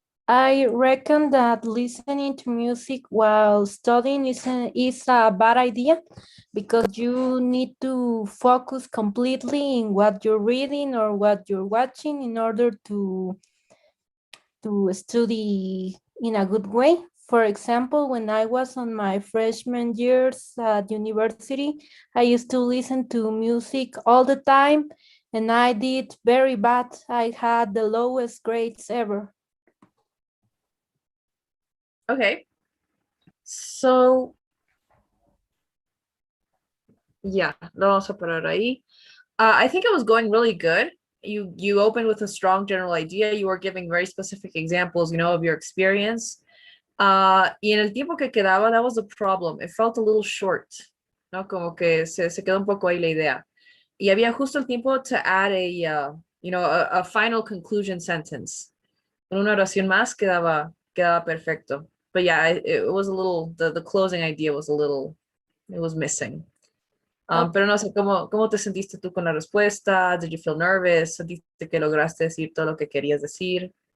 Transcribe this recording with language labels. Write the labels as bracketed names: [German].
[English] I reckon that listening to music while studying is a bad idea because you need to focus completely in what you're reading or what you're watching in order to study in a good way. For example, when I was on my freshman years at university, I used to listen to music all the time and I did very bad. I had the lowest grades ever. Okay. [Spanish] So, yeah, lo vamos a parar ahí. [English] I think it was going really good. You opened with a strong general idea. You were giving very specific examples, of your experience. [Spanish] Y en el tiempo que quedaba, [English] that was the problem. It felt a little short, ¿no? [Spanish] Como que se quedó un poco ahí la idea. Y había justo el tiempo [English] to add a final conclusion sentence. [Spanish] Con una oración más quedaba perfecto. [English] But yeah, it was a little, the closing idea was it was missing. [Spanish] Pero no sé, ¿cómo te sentiste tú con la respuesta? [English] Did you feel nervous? [Spanish] ¿Sentiste que lograste decir todo lo que querías decir?